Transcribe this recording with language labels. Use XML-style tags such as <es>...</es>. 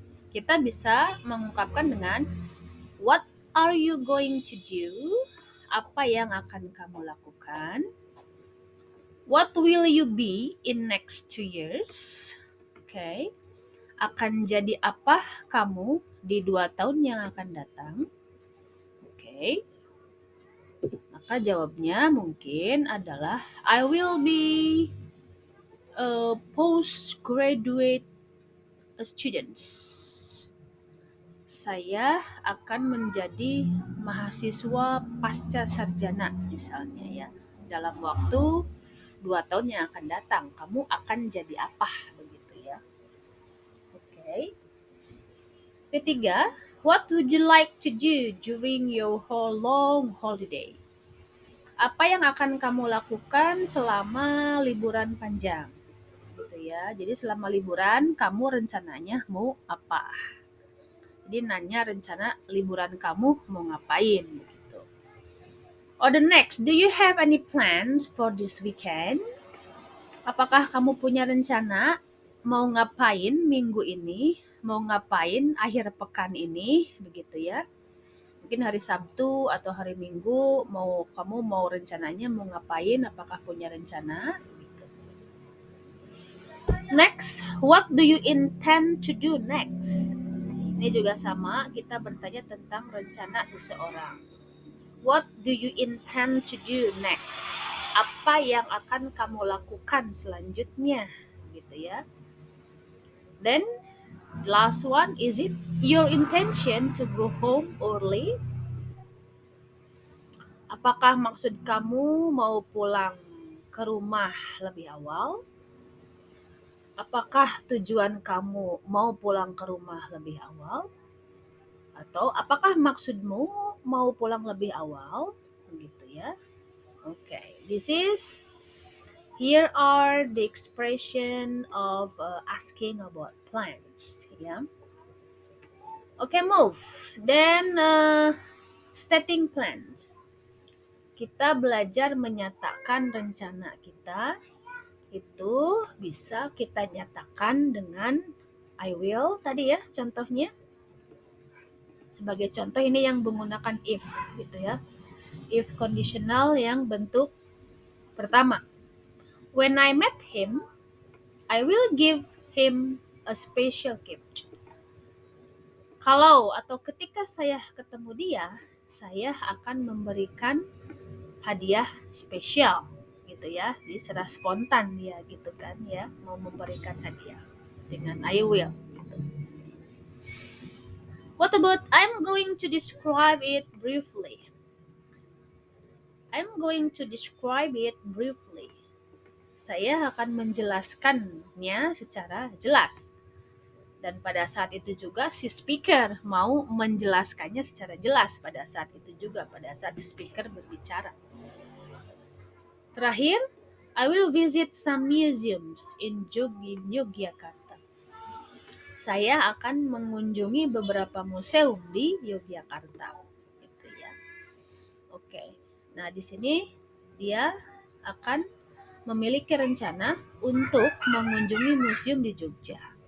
<id>Kita bisa mengungkapkan dengan</id> <en>what are you going to do?</en> <id>Apa yang akan kamu lakukan?</id> <en>What will you be in next 2 years? Okay.</en> <id>Akan jadi apa kamu di 2 tahun yang akan datang?</id> <en>Okay.</en> <id>Maka jawabnya mungkin adalah</id> <en>I will be a postgraduate students.</en> <id>Saya akan menjadi mahasiswa pasca sarjana misalnya ya. Dalam waktu 2 tahun yang akan datang, kamu akan jadi apa begitu ya. Oke. Ketiga,</id> <en>what would you like to do during your whole long holiday?</en> <id>Apa yang akan kamu lakukan selama liburan panjang? Gitu ya. Jadi selama liburan kamu rencananya mau apa? Jadi nanya rencana liburan kamu mau ngapain gitu.</id> <en>Or the next, do you have any plans for this weekend?</en> <id>Apakah kamu punya rencana mau ngapain minggu ini? Mau ngapain akhir pekan ini? Begitu ya. Mungkin hari Sabtu atau hari Minggu kamu mau rencananya mau ngapain? Apakah punya rencana? Gitu.</id> <en>Next, what do you intend to do next?</en> <id>Ini juga sama, kita bertanya tentang rencana seseorang.</id> <en>What do you intend to do next?</en> <id>Apa yang akan kamu lakukan selanjutnya? Gitu ya.</id> <en>Then, last one, is it your intention to go home early?</en> <id>Apakah maksud kamu mau pulang ke rumah lebih awal? Apakah tujuan kamu mau pulang ke rumah lebih awal? Atau apakah maksudmu mau pulang lebih awal? Begitu ya.</id> <en>Okay, here are the expression of asking about plans. Yeah. Okay, move. Then stating plans.</en> <id>Kita belajar menyatakan rencana kita itu bisa kita nyatakan dengan I will tadi ya contohnya. Sebagai contoh ini yang menggunakan if gitu ya. If conditional yang bentuk Pertama,</id> <en>when I met him, I will give him a special gift.</en> <id>Kalau atau ketika saya ketemu dia, saya akan memberikan hadiah spesial gitu ya. Jadi secara spontan dia gitu kan ya, mau memberikan hadiah dengan I will gitu.</id> <en>What about I'm going to describe it briefly. I'm going to describe it briefly.</en> <id>Saya akan menjelaskannya secara jelas. Dan pada saat itu juga si speaker mau menjelaskannya secara jelas pada saat itu juga, pada saat si speaker berbicara. Terakhir,</id> <en>I will visit some museums in Yogyakarta.</en> <id>Saya akan mengunjungi beberapa museum di Yogyakarta. Gitu ya. Oke. Nah, di sini dia akan memiliki rencana untuk mengunjungi museum di Jogja.</id>